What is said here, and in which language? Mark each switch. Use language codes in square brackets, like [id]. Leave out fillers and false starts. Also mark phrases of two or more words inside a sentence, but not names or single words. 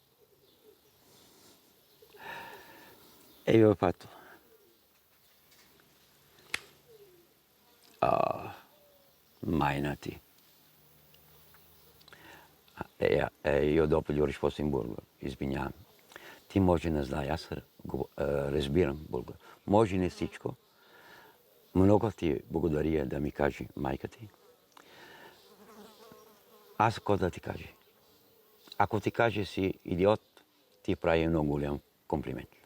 [it] E io ho fatto, mai nati. E io dopo gli ho risposto in bulgaro, izvinjavam. [bg] Ti може не знае, аз разбирам българ. Може не всичко. Много ти благодаря да ми каже майка ти. Аз какво да ти кажа? Ако ти каже си идиот, ти прави много голям комплимент.